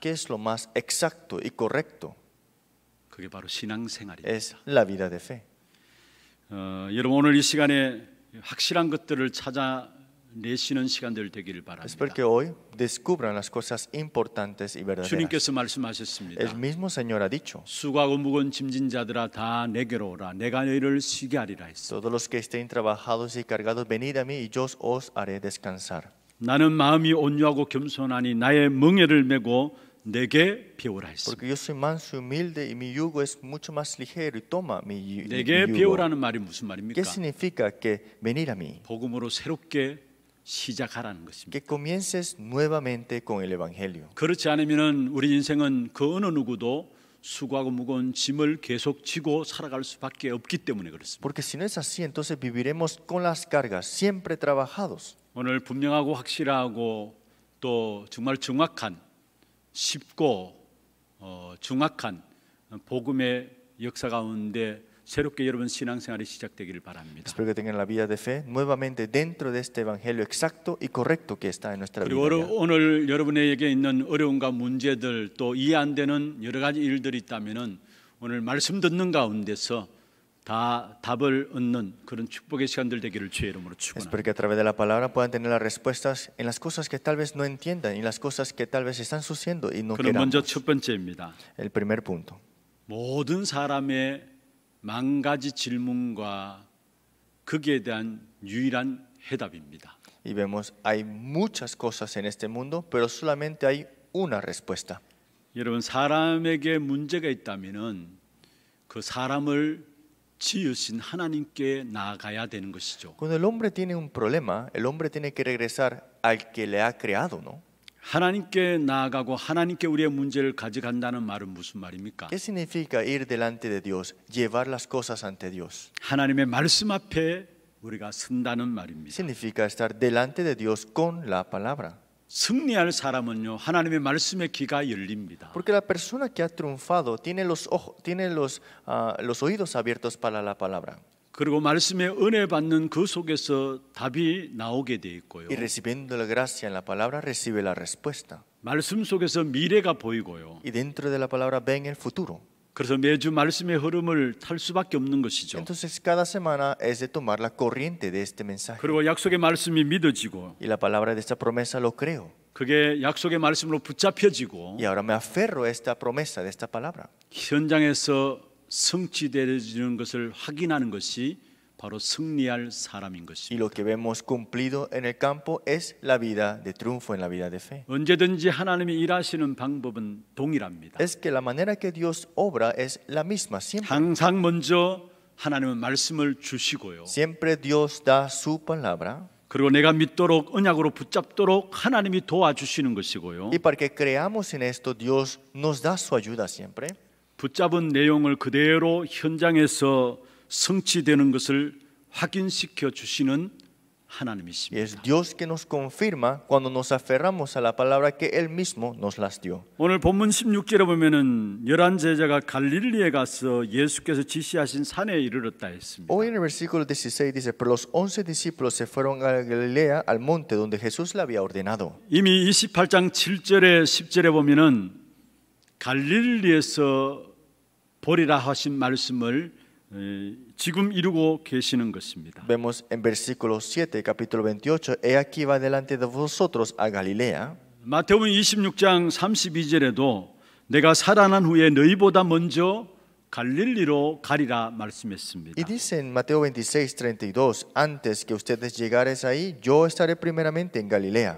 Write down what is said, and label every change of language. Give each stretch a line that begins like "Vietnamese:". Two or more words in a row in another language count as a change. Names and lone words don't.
Spanish: ¿Qué es lo más exacto y correcto?
Korean: 그게 바로 신앙생활입니다.
Spanish: Es la vida de fe.
Korean: 여러분 오늘 이 시간에 확실한 것들을 찾아내시는 시간들 되기를 바랍니다.
Spanish: Espero que hoy descubran las cosas importantes y verdaderas.
Korean: 주님께서 말씀하셨습니다.
Spanish: El mismo Señor ha dicho,
Korean: 수고하고 무거운 짐진 자들아 다 내게로 오라 내가 너희를 쉬게 하리라 했어.
Spanish: todos los que estén trabajados y cargados, venid a mí y yo os haré descansar.
Korean: 나는 마음이 온유하고 겸손하니 나의 멍에를 메고 내게 배우라 했습니다.
Spanish: Porque yo soy manso y humilde y mi yugo es mucho más ligero y toma mi
Korean: 내게
Spanish: yugo.
Korean: 배우라는 말이 무슨 말입니까?
Spanish: ¿Qué significa que venir a mí?
Korean: 복음으로 새롭게 시작하라는 것입니다.
Spanish: Que comiences nuevamente con el Evangelio.
Korean: 그렇지 않으면 우리 인생은 그 어느 누구도 수고하고 무거운 짐을 계속 지고 살아갈 수밖에 없기 때문에 그렇습니다.
Spanish: Porque si no es así, entonces viviremos con las cargas, siempre trabajados.
Korean: 오늘 분명하고 확실하고 또 정말 정확한 쉽고 정확한 복음의 역사 가운데 새롭게 여러분 신앙생활이 시작되기를 바랍니다.
Spanish: Espero que tengan la vida de fe nuevamente dentro de este Evangelio exacto y correcto que está en nuestra
Korean: 그리고
Spanish: vida.
Korean: 오늘 여러분에게 있는 어려움과 문제들 또 이해 안 되는 여러 가지 일들이 있다면은 오늘 말씀 듣는 가운데서 다 답을 얻는 그런 축복의 시간들 되기를 주의 이름으로
Spanish: Espero
Korean: 축원합니다.
Spanish: que a través de la palabra puedan tener las respuestas en las cosas que tal vez no entiendan y las cosas que tal vez están sucediendo y no
Korean: 그럼 먼저
Spanish: queramos.
Korean: 첫 번째입니다.
Spanish: El primer punto.
Korean: 모든 사람의 만 가지 질문과 거기에 대한 유일한 해답입니다.
Spanish: Y vemos, hay muchas cosas en este mundo, pero solamente hay una respuesta.
Korean: 여러분 사람에게 문제가 있다면은 그 사람을 지으신 하나님께 나아가야 되는 것이죠.
Spanish: Cuando el hombre tiene un problema, el hombre tiene que regresar al que le ha creado, ¿no?
Korean: 하나님께 나아가고 하나님께 우리의 문제를 가져간다는 말은 무슨 말입니까?
Spanish: ¿Qué significa ir delante de Dios, llevar las cosas ante Dios?
Korean: 하나님의 말씀 앞에 우리가 선다는 말입니다.
Spanish: Significa estar delante de Dios con la palabra.
Korean: 승리할 사람은요, 하나님의 말씀에 귀가 열립니다.
Spanish: Porque la persona que ha triunfado tiene los oídos abiertos para la palabra.
Korean: 그리고 말씀의 은혜 받는 그 속에서 답이 나오게 돼 있고요.
Spanish: Y recibiendo la gracia en la palabra, recibe la respuesta.
Korean: 말씀 속에서 미래가 보이고요.
Spanish: Y dentro de la palabra ven el futuro.
Korean: 그래서 매주 말씀의 흐름을 탈 수밖에 없는 것이죠.
Spanish: Entonces cada semana es de tomar la corriente de este mensaje.
Korean: 그리고 약속의 말씀이 믿어지고
Spanish: Y la palabra de esta promesa lo creo.
Korean: 그게 약속의 말씀으로 붙잡혀지고
Spanish: Y ahora me aferro a esta promesa de esta palabra.
Korean: 현장에서 성취되어지는 것을 확인하는 것이 바로 승리할 사람인
Spanish: Y
Korean: 것입니다.
Spanish: lo que vemos cumplido en el campo es la vida de triunfo en la vida de fe.
Korean: 언제든지 하나님이 일하시는 방법은 동일합니다.
Spanish: Es que la manera que Dios obra es la misma siempre.
Korean: 항상 먼저 하나님은 말씀을 주시고요.
Spanish: Siempre Dios da su palabra.
Korean: 그리고 내가 믿도록 언약으로 붙잡도록 하나님이 도와주시는 것이고요.
Spanish: Y para que creamos en esto, Dios nos da su ayuda siempre.
Korean: 붙잡은 내용을 그대로 현장에서 성취되는 것을 확인시켜 주시는
Spanish: Y
Korean: 하나님이십니다.
Spanish: es Dios que nos confirma cuando nos aferramos a la palabra que Él mismo nos las dio.
Korean: 오늘 본문 16절에 보면은 11 제자가 갈릴리에 가서 예수께서 지시하신 산에 이르렀다 했습니다.
Spanish: Hoy en el versículo 16 dice, pero los 11 discípulos se fueron a Galilea, al monte donde Jesús le había ordenado.
Korean: 이미 28장 7절에 10절에 보면은 갈릴리에서 보리라 하신 말씀을 지금 이루고 계시는 것입니다.
Spanish: Vemos en versículo 7, capítulo 28, he aquí va delante de vosotros a Galilea.
Korean: 마태복음 26장 32절에도 내가 살아난 후에 너희보다 먼저 갈릴리로 가리라 말씀했습니다.
Spanish: Y dice en Mateo 26, 32, antes que ustedes llegares ahí, yo estaré primeramente en Galilea.